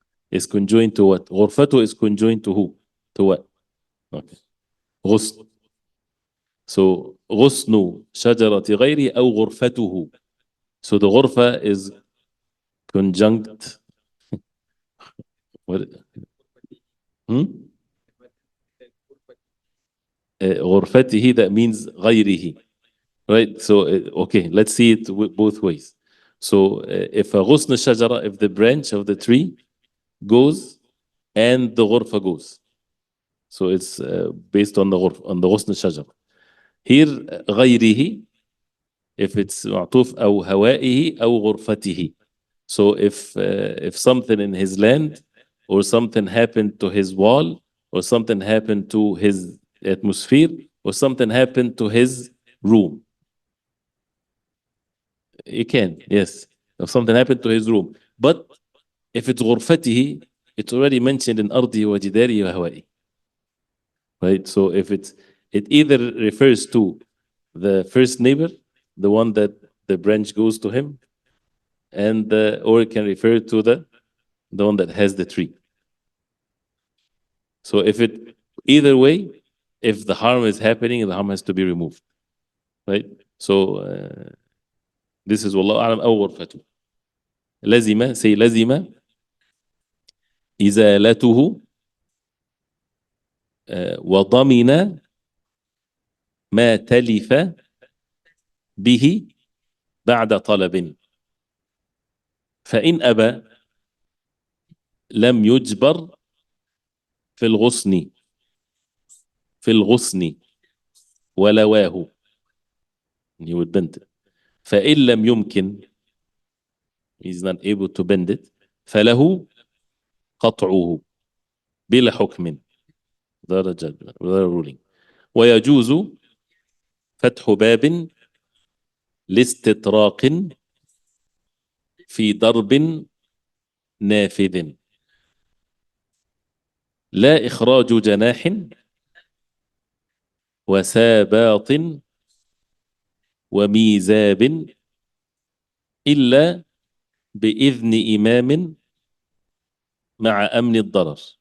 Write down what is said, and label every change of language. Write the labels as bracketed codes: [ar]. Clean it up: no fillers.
[en] Is conjoined to what? غرفته is conjoined to who? To what? Okay. غصن. [ar] So غصن شجرة غيري أو غرفته. [en] So the غرفة is conjunct. What? Hmm? غرفته, that means غيره. Right? So, okay, let's see it both ways. So, if a [ar] غصن الشجرة, [en] if the branch of the tree goes and the غرفة goes. So it's based on the غرفة, on the غصن الشجرة. Here, [ar] غيره, [en] if it's [ar] معطوف أو هوائه أو غرفته. [en] So if something in his land or something happened to his wall or something happened to his atmosphere or something happened to his room. You can, yes. If something happened to his room. But if it's غرفته, it's already mentioned in [ar] أرضه وجداره وهوائه. [en] Right? So if it either refers to the first neighbor, the one that the branch goes to him, and or it can refer to the one that has the tree. So if it either way, if the harm is happening, the harm has to be removed. Right? So this is [ar] والله أعلم أو غرفته. لزم, [en] say [ar] لزم إزالته وضمن ما تلف به بعد طلب. فإن أبى لم يجبر في الغصن ولواه. [en] He would bend it. [ar] فإن لم يمكن, [en] he's not able to bend it, [ar] فله قطعه بلا حكم, [en] without a judgment, without a ruling. [ar] ويجوز فتح باب لاستطراق في ضرب نافذ لا إخراج جناح وساباط وميزاب إلا بإذن إمام مع أمن الضرر.